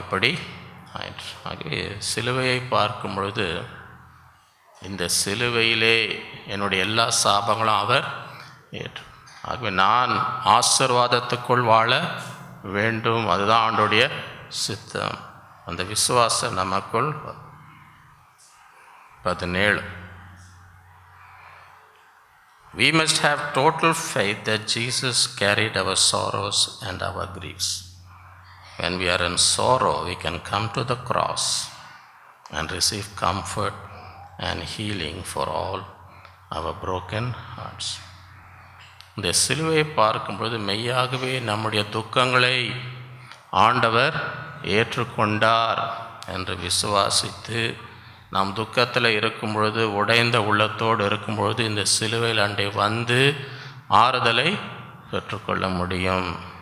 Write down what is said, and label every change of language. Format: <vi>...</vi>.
<ta>இப்படி ஆயிற்று. ஆகவே சிலுவையை பார்க்கும் பொழுது இந்த சிலுவையிலே என்னுடைய எல்லா சாபங்களும் அவர் ஏற்று. ஆகவே நான் ஆசீர்வாதத்துக்குள் வாழ வேண்டும், அதுதான் ஆண்டோடைய சித்தம். அந்த விசுவாசம் நமக்குள்.</ta> <en>17 We must have total faith that Jesus carried our sorrows and our griefs. When we are in sorrow, we can come to the cross and receive comfort and healing for all our broken hearts.</en> <ta>இந்த சிலுவையை பார்க்கும்பொழுது மெய்யாகவே நம்முடைய துக்கங்களை ஆண்டவர் ஏற்றுக்கொண்டார் என்று விசுவாசித்து நாம் துக்கத்தில் இருக்கும் பொழுது, உடைந்த உள்ளத்தோடு இருக்கும் பொழுது இந்த சிலுவையில் அண்டை வந்து ஆறுதலை பெற்றுக்கொள்ள முடியும்.</ta>